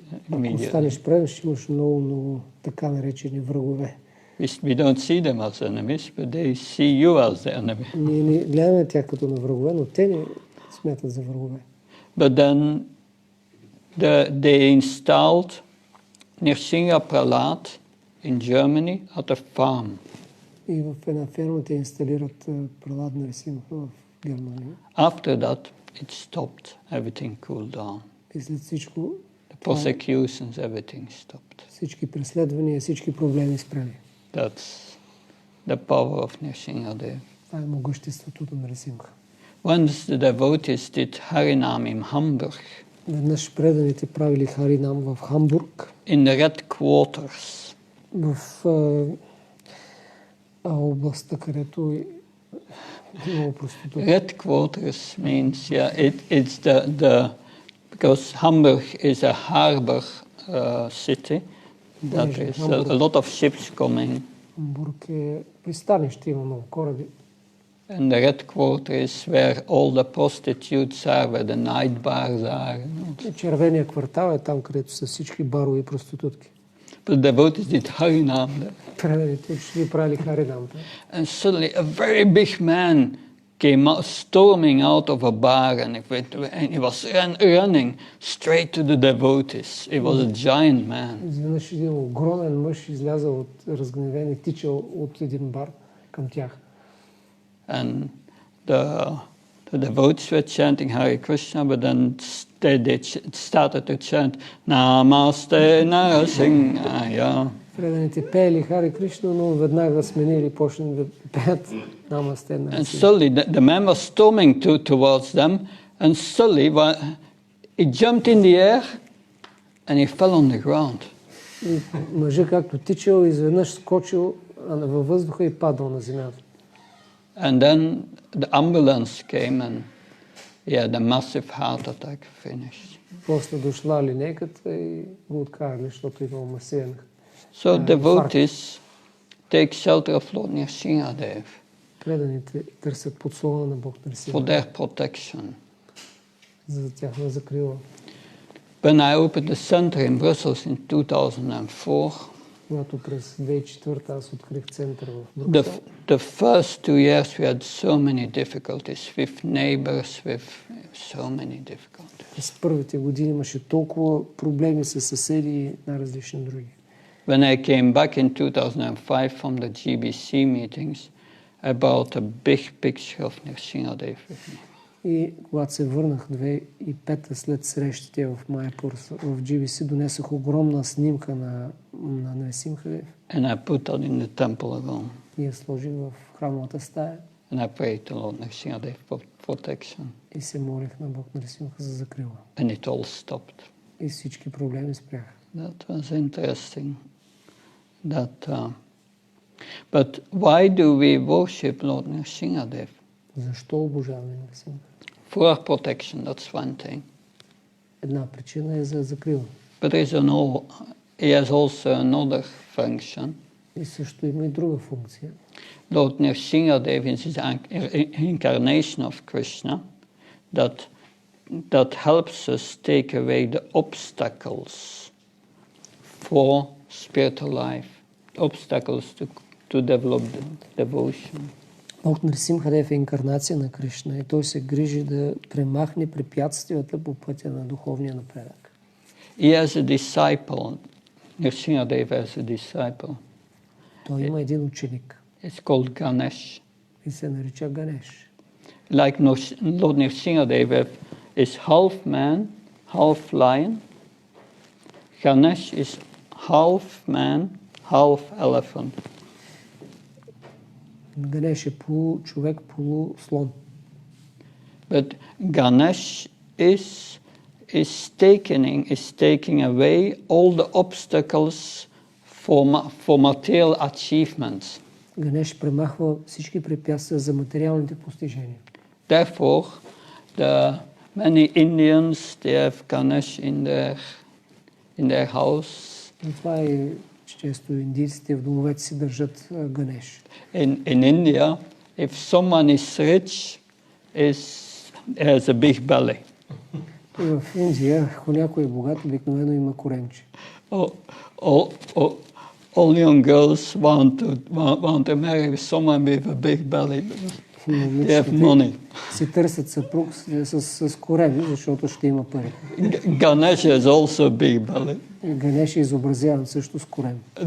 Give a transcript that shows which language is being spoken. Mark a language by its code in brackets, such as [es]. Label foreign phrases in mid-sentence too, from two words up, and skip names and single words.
[bg] Ако [en] immediately. [bg] станеш предан, имаш много така наречени врагове. [en] We don't see them as enemies, but they see you as the enemy. [bg] Ние не гледаме тях като на врагове, но те не смятат за врагове. [en] But then they installed Narasимха Prahlad in Germany at a farm. [bg] И в една ферма те инсталират Пралад Нарасимха в Германия. [en] After that, it stopped. Everything cooled down. [bg] И след всичко, [en] The persecutions, everything stopped. [bg] всички преследвания, всички проблеми спряли. [en] That's the power of Narasимхадева. [bg] Това е могъществото на Нарасимха. [en] Once the devotees did Harinam in Hamburg, [bg] Веднъж преданите правили Харинам в Хамбург, [en] in the Red Quarters. [bg] в областта, където е много проститутки. [en] Red Quarters means, it's the because Hamburg is a harbor city, that is a lot of ships coming. [bg] Хамбург е пристанище, има много кораби. [en] And the Red Quarter is where all the prostitutes are, where the night bars are. [bg] И червения квартал е там, където са всички барови и проститутки. [en] But the devotees did Harinam there. [bg] Преданите ще правили Харинам. [en] And suddenly a very big man came out, storming out of a bar, and he was running straight to the devotees. He was a giant man. [bg] Изведнъж един огромен мъж излязъл от разгневен и тичал от един бар към тях. [en] And the devotees were chanting Hare Krishna, but then they started to chant [sa] Namaste Narasimhaya. [bg] Преданите пеели Хари Кришна, но веднага сменили и почнали да пеят Намасте [en] And Нарасимха. suddenly the man was storming towards them, and suddenly he jumped in the air and he fell on the ground. [bg] И мъжът както тичал, изведнъж скочил във въздуха и падал на земята. [en] And then the ambulance came and he had a massive heart attack, finished. [bg] После дошла линейката и го откарали, защото имал масивен. [en] So devotees take shelter of Lord Narasимхадева [bg] Преданите търсят подслона на Бог [en] for Нарасимха their protection. [bg] за тяхна закрила. [en] When I opened the center in Brussels in 2004, [bg] Когато през 2004 аз открих център в Брюксел, [en] the first 2 years we had so many difficulties with neighbors, with so many difficulties. [bg] през първите години имаше толкова проблеми с съседи и най-различни други. [en] When I came back in 2005 from the GBC meetings, I brought a big picture of Narasимхадева with me. [bg] И когато се върнах 2005 след срещите в Майпур, в GBC, донесох огромна снимка на Нарасимхадева [en] And I put that in the temple room. [bg] и я сложих в храмовата стая [en] And I prayed to Lord Narasимхадева for protection. [bg] и се молих на Бог Нарасимха за закрила. [en] And it all stopped. [bg] И всички проблеми спряха. [en] That was interesting. But why do we worship Lord Narasimhadeva? [bg] Защо обожаваме Нарасимха? [en] For our protection, that's one thing. [bg] Една причина е за закрила. [en] But he has also another function. [bg] И също има и друга функция. [en] Lord Narasимхadeva is an incarnation of Krishna that helps us take away the obstacles for spiritual life, obstacles to develop the devotion. [bg] Бог Нарасимхадева е инкарнация на Кришна и той се грижи да премахне препятствията по пътя на духовния напредък. [en] He has a disciple. Narasимхадева has a disciple. [bg] Той има един ученик [en] It's called Ganesh. [bg] и се нарича Ганеш. [en] Like Lord Narasimhadeva is half man, half lion. Ganesh is half man, half elephant. [bg] Ганеш е полу-човек, полу-слон. [en] But Ganesh is taking away all the obstacles for material achievements. [bg] Ганеш премахва всички препятствия за материалните постижения. [en] Therefore, many Indians, they have Ganesh in their house. [bg] Това е често индийците в домовете си държат Ганеш. [en] In India, if someone is rich, has a big belly. [bg] И в Индия, ако някой е богат, обикновено има коремче. [en] All young girls want to marry someone with a big belly. They have money. [bg] Си търсят съпруг с кореми, защото ще има пари. [en] Ganesha is also big belly. [bg] Ганеша изобразяван също с корем.